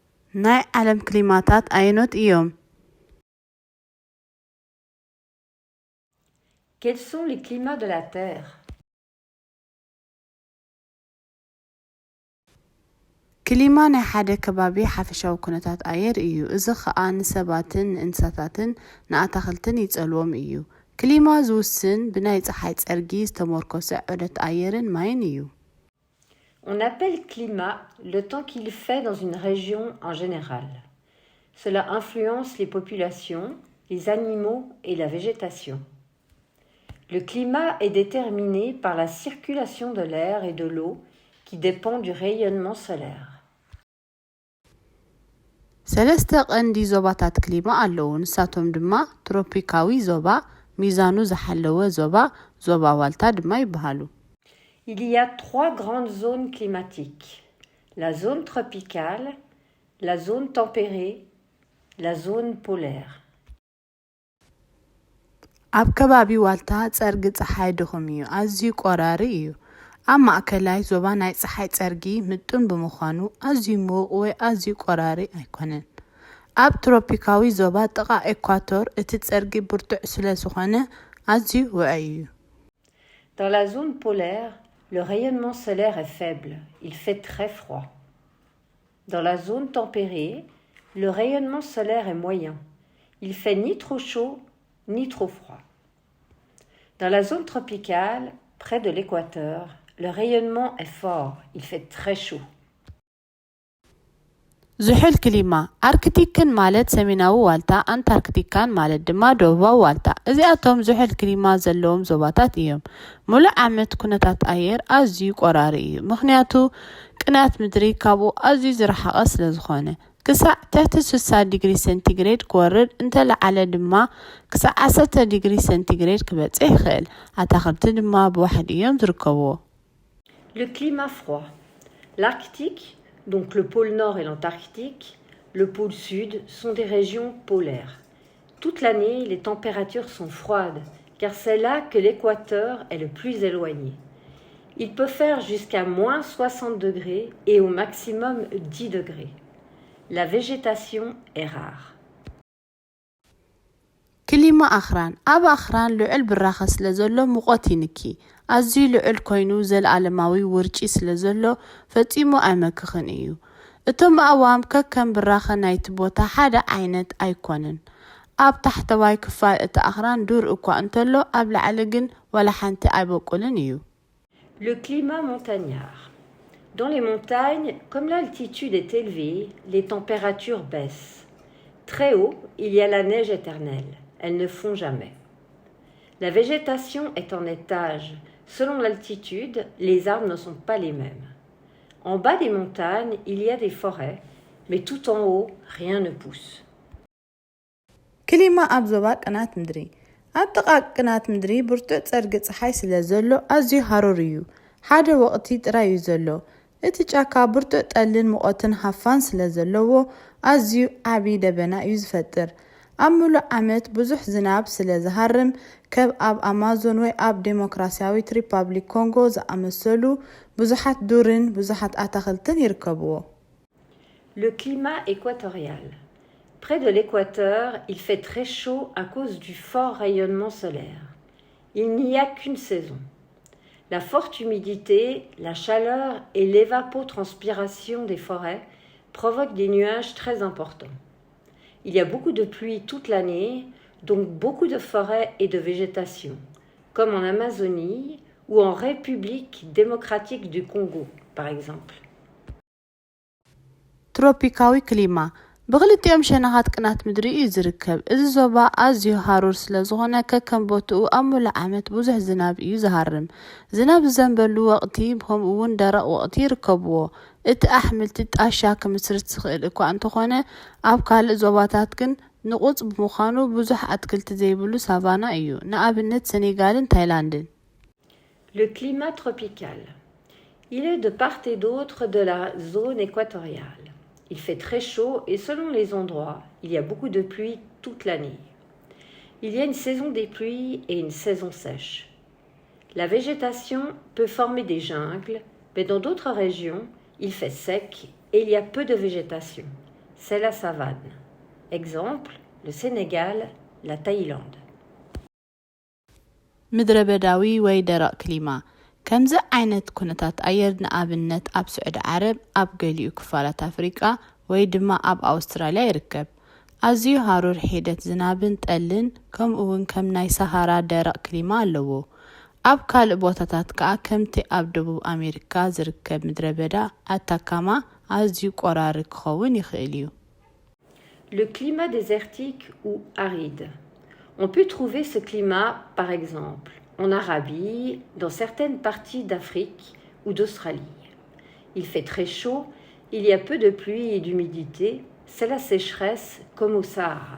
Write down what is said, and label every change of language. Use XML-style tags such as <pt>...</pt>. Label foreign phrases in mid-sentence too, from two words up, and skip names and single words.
<ti>ናይ ዓለም ክሊማታት ኣይኖት እዮም?</ti> <fr>Quels sont les climats de la Terre?</fr> <ti>ክሊማ ናይ ሓደ ከባቢ ሓፈሻዊ ኩነታት ኣየር እዩ። እዚ ኸኣ ንሰባትን ንእንስሳታትን ንኣታኽልትን ይጸልዎም እዩ። ክሊማ ዝውስን ብናይ ፀሓይ ጸርጊ ዝተመርኮሰ ዑደት ኣየርን ማይን እዩ።</ti> <fr>On appelle climat le temps qu'il fait dans une région en général. Cela influence les populations, les animaux et la végétation. Le climat est déterminé par la circulation de l'air et de l'eau qui dépend du rayonnement solaire.</fr> <ti>ሰለስተ ቀንዲ ዞባታት ክሊማ ኣለዉ። ንሳቶም ድማ ትሮፒካዊ ዞባ፣ ሚዛኑ ዝሓለወ ዞባ፣ ዞባ ዋልታ ድማ ይበሃሉ።</ti> <fr>Il y a 3 grandes zones climatiques. La zone tropicale, la zone tempérée, la zone polaire.</fr> <ti>ኣብ ከባቢ ዋልታ ጸርጊ ፀሓይ ድኹም እዩ፣ ኣዝዩ ቆራሪ እዩ። ኣብ ማእከላይ ዞባ ናይ ፀሓይ ጸርጊ ምጡን ብምዃኑ ኣዝዩ ምዉቕ ወይ ኣዝዩ ቆራሪ ኣይኮነን። ኣብ ትሮፒካዊ ዞባ ጥቓ ኤኳቶር እቲ ጸርጊ ብርቱዕ ስለ ዝኾነ ኣዝዩ ውዑይ እዩ።</ti> <fr>Dans la zone polaire, le rayonnement solaire est faible, il fait très froid. Dans la zone tempérée, le rayonnement solaire est moyen, il fait ni trop chaud ni trop froid. Dans la zone tropicale, près de l'équateur, le rayonnement est fort, il fait très chaud.</fr> <ti>ዝሑል ክሊማ ኣርክቲክን ማለት ሰሜናዊ ዋልታ፣ ኣንታርክቲካን ማለት ድማ ደቡባዊ ዋልታ። እዚኣቶም ዝሑል ክሊማ ዘለዎም ዞባታት እዮም። ሙሉእ ዓመት ኩነታት ኣየር ኣዝዩ ቆራሪ እዩ፣ ምክንያቱ ቅናት ምድሪ ካብኡ ኣዝዩ ዝረሓቐ ስለ ዝኾነ። ክሳዕ ትሕቲ 60 ዲግሪ ሴንቲግሬድ ክወርድ እንተለዓለ ድማ ክሳዕ 10 ዲግሪ ሴንቲግሬድ ክበጽሕ ይኽእል። ኣታኽልቲ ድማ ብዋሕዲ እዮም ዝርከብዎ።</ti> <fr>Le climat froid. L'Arctique, donc le pôle Nord et l'Antarctique, le pôle Sud sont des régions polaires. Toute l'année, les températures sont froides, car c'est là que l'équateur est le plus éloigné. Il peut faire jusqu'à moins 60 degrés et au maximum 10 degrés. La végétation est rare.</fr> <ti>ክሊማ ኣኽራን ኣብ ኣኽራን ልዑል ብራኸ ስለ ዘሎ ሙቐት ይንኪ። ኣዝዩ ልዑል ኮይኑ ዘለኣለማዊ ውርጪ ስለ ዘሎ ፈጺሙ ኣይመክኽን እዩ። እቶም ኣእዋም ከከም ብራኸ ናይቲ ቦታ ሓደ ዓይነት ኣይኮነን። ኣብ ታሕተዋይ ክፋል እቲ ኣኽራን ዱር እኳ እንተሎ ኣብ ላዕሊ ግን ወላ ሓንቲ ኣይበቁልን እዩ።</ti> <fr>Le climat montagnard. Dans les montagnes, comme l'altitude est élevée, les températures baissent. Très haut, il y a la neige éternelle. Elles ne fond jamais. La végétation est en étage. Selon l'altitude, les arbres ne sont pas les mêmes. En bas des montagnes, il y a des forêts, mais tout en haut, rien ne pousse.</fr> <ti>ክሊማ ኣብ ዞባ ቅናት ምድሪ ኣብ ጥቓ ቅናት ምድሪ ብርቱዕ ጸርጊ ፀሓይ ስለ ዘሎ ኣዝዩ ሃሩር እዩ። ሓደ ወቕቲ ጥራይ እዩ ዘሎ። እቲ ጫካ ብርቱዕ ጠልን ሙቐትን ሃፋን ስለ ዘለዎ ኣዝዩ ዓብዪ ደበና እዩ ዝፈጥር። ኣብ ሙሉእ ዓመት ብዙሕ ዝናብ ስለ ዝሃርም ከም ኣብ ኣማዞን ወይ ኣብ ዴሞክራሲያዊት ሪፐብሊክ ኮንጎ ዝኣመሰሉ ብዙሓት ዱርን ብዙሓት ኣታኽልትን ይርከብዎ።</ti> <fr>Le climat équatorial. Près de l'équateur, il fait très chaud à cause du fort rayonnement solaire. Il n'y a qu'une saison. La forte humidité, la chaleur et l'évapotranspiration des forêts provoquent des nuages très importants. Il y a beaucoup de pluie toute l'année, donc beaucoup de forêts et de végétation, comme en Amazonie ou en République démocratique du Congo, par exemple.</fr> <ti>ትሮፒካዊ ክሊማ ብኽልቲኦም ሸነኻት ቅናት ምድሪ እዩ ዝርከብ። እዚ ዞባ ኣዝዩ ሃሩር ስለ ዝኾነ ከከም ቦትኡ ኣብ ሙሉእ ዓመት ብዙሕ ዝናብ እዩ ዝሃርም። ዝናብ ዝዘንበሉ ወቕቲ ከምኡ እውን ደረቕ ወቕቲ ይርከብዎ። እቲ ኣሕምልቲ ጣሻ ክምስርት ዝኽእል እኳ እንተኾነ ኣብ ካልእ ዞባታት ግን ንቑፅ ብምዃኑ ብዙሕ ኣትክልቲ ዘይብሉ ሳቫና እዩ። ንኣብነት ሴኔጋልን ታይላንድን።</ti> <fr>Le climat tropical. Il est de part et d'autre de la zone équatoriale. Il fait très chaud et selon les endroits, il y a beaucoup de pluie toute l'année. Il y a une saison des pluies et une saison sèche. La végétation peut former des jungles, mais dans d'autres régions, il fait sec et il y a peu de végétation. c'est la savane. Exemple, le Sénégal, la Thaïlande.</fr> <ti>ምድረ በዳዊ ወይ ደረቕ ክሊማ ከምዚ ዓይነት ኩነታት ኣየር ንኣብነት ኣብ ስዑድ ዓረብ ኣብ ገሊኡ ክፋላት ኣፍሪቃ ወይ ድማ ኣብ ኣውስትራልያ ይርከብ ኣዝዩ ሃሩር ሂደት ዝናብን ጠልን ከምኡውን ከም ናይ ሰሃራ ደረቕ ክሊማ ኣለዎ ኣብ ካልእ ቦታታት ከዓ ከምቲ ኣብ ደቡብ ኣሜሪካ ዝርከብ ምድረ በዳ ኣታካማ ኣዝዩ ቆራሪ ክኸውን ይኽእል እዩ</ti> <fr>Le climat désertique ou aride. On peut trouver ce climat, par exemple, en Arabie, dans certaines parties d'Afrique ou d'Australie. Il fait très chaud, il y a peu de pluie et d'humidité, c'est la sécheresse comme au Sahara.</fr>